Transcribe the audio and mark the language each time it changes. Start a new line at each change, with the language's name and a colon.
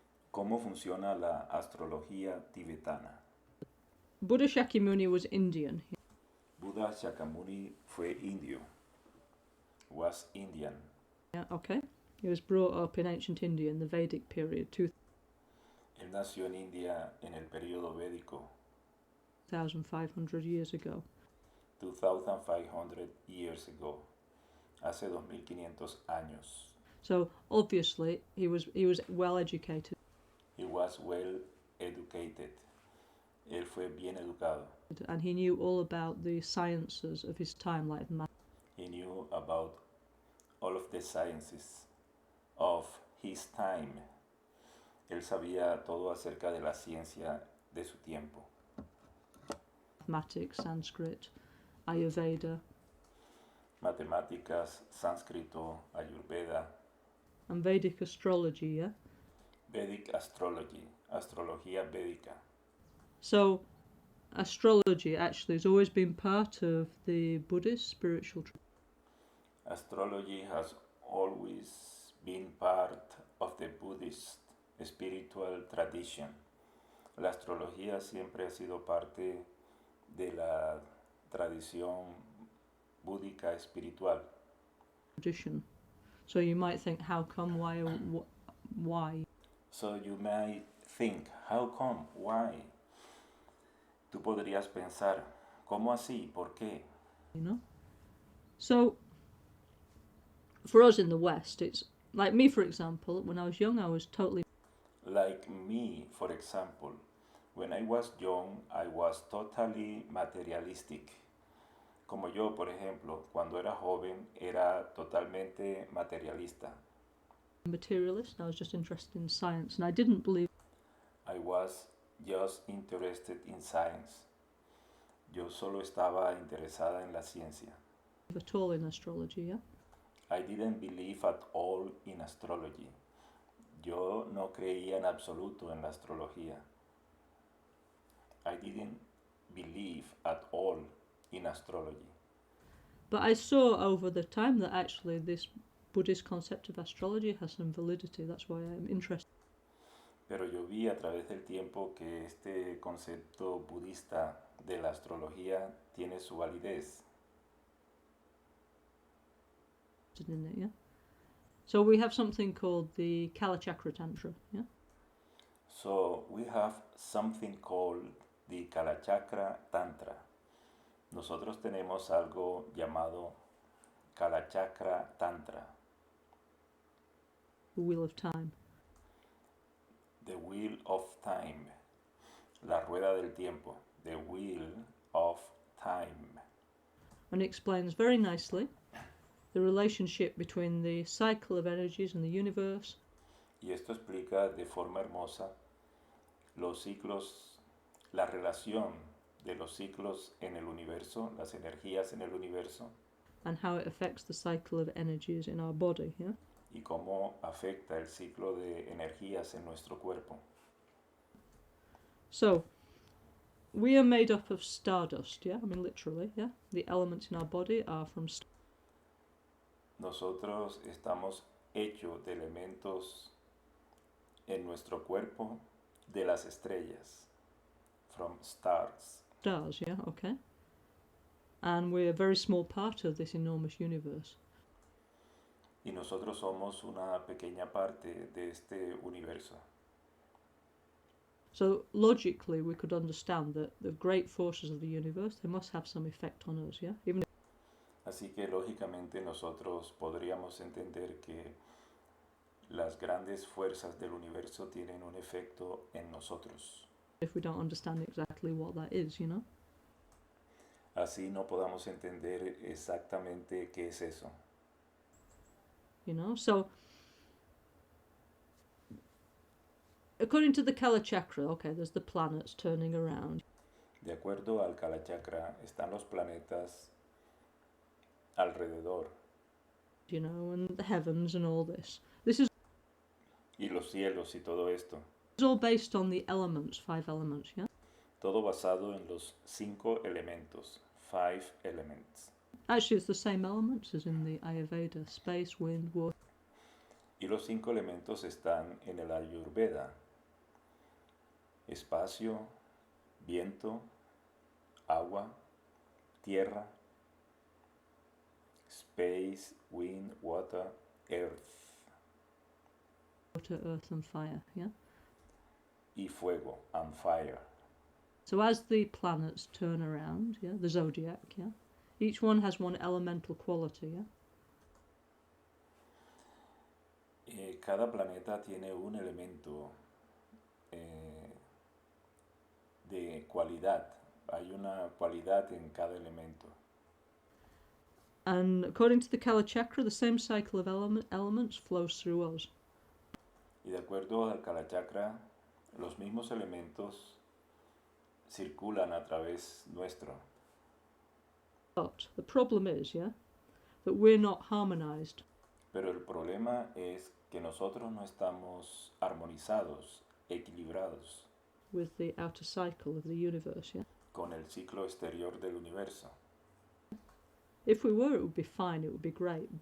Spanish: ¿Cómo funciona la astrología tibetana?
English: Buddha Shakyamuni was Indian.
Spanish: Buddha Shakyamuni fue indio.
English: Was Indian. Yeah, okay. He was brought up in ancient India in the Vedic period,
Spanish: Él nació en India en el período védico,
English: 2,500 years ago. 2500 years ago,
Spanish: hace 2500 años.
English: So obviously he was well educated. He was well educated.
Spanish: Él fue bien educado.
English: And he knew all about the sciences of his time, like math. He knew about all of the sciences of his time.
Spanish: Él sabía todo acerca de la ciencia de su tiempo.
English: Mathematics, Sanskrit, Ayurveda.
Spanish: Matemáticas, sánscrito, ayurveda.
English: And Vedic astrology, yeah? Vedic astrology,
Spanish: astrología védica.
English: So astrology actually has always been part of the Buddhist spiritual tradition. Astrology has always been part of the Buddhist spiritual tradition.
Spanish: La astrología siempre ha sido parte de la tradición búdica espiritual.
English: So you might think, how come, why? So you might think, how come, why?
Spanish: Tú podrías pensar, ¿cómo así? ¿Por qué?
English: You know? So for us in the West, it's like me, for example, when I was young, I was totally... Like me, for example, when I was young, I was totally materialistic.
Spanish: Como yo, por ejemplo, cuando era joven, era totalmente materialista.
English: Materialist. I was just interested in science, and I didn't believe... I was just interested in science.
Spanish: Yo solo estaba interesada en la ciencia.
English: At all in astrology, yeah? I didn't believe at all in astrology.
Spanish: Yo no creía en absoluto en la astrología.
English: I didn't believe at all in astrology. But I saw over the time that actually this Buddhist concept of astrology has some validity. That's why I'm interested.
Spanish: Pero yo vi a través del tiempo que este concepto budista de la astrología tiene su validez.
English: In it, yeah? So we have something called the Kalachakra Tantra, yeah? So we have something called the Kalachakra Tantra.
Spanish: Nosotros tenemos algo llamado Kalachakra Tantra.
English: The Wheel of Time. The Wheel of Time.
Spanish: La rueda del tiempo.
English: The Wheel of Time. And it explains very nicely the relationship between the cycle of energies in the universe.
Spanish: Y esto explica de forma hermosa los ciclos, la relación de los ciclos en el universo, las energías en el universo.
English: And how it affects the cycle of energies in our body, yeah?
Spanish: Y cómo afecta el ciclo de energías en nuestro cuerpo.
English: So, we are made up of stardust, yeah? I mean, literally, yeah? The elements in our body are from stardust.
Spanish: Nosotros estamos hechos de elementos en nuestro cuerpo de las estrellas,
English: from stars. Stars, yeah, okay. And we're a very small part of this enormous universe.
Spanish: Y nosotros somos una pequeña parte de este universo.
English: So logically, we could understand that the great forces of the universe, they must have some effect on us, yeah? Even
Spanish: Así que lógicamente nosotros podríamos entender que las grandes fuerzas del universo tienen un efecto en nosotros.
English: if we don't understand exactly what that is, you know?
Spanish: Así no podamos entender exactamente qué es eso.
English: You know, so according to the Kalachakra, okay, there's the planets turning around.
Spanish: De acuerdo al Kalachakra, están los planetas alrededor.
English: You know, and the heavens and all this. This is
Spanish: Y los cielos y todo esto.
English: all based on the elements, 5 elements, yeah?
Spanish: Todo basado en los 5 elementos.
English: 5 elements. Actually, it's the same elements as in the Ayurveda, space, wind, water.
Spanish: Y los 5 elementos están en el Ayurveda. espacio, viento, agua, tierra,
English: space, wind, water, earth, water, earth, and fire. Yeah.
Spanish: y fuego,
English: and fire. So as the planets turn around, yeah, the zodiac, yeah, each one has one elemental quality, yeah.
Spanish: Cada planeta tiene un elemento eh, de cualidad. Hay una cualidad en cada elemento.
English: And according to the Kala Chakra, the same cycle of elements flows through us.
Spanish: Y de acuerdo al Kala Chakra, los mismos elementos circulan a través nuestro.
English: But the problem is, yeah, that we're not harmonized.
Spanish: Pero el problema es que nosotros no estamos armonizados, equilibrados
English: With the outer cycle of the universe, yeah.
Spanish: con el ciclo exterior del universo.
English: If we were, it would be fine, it would be great.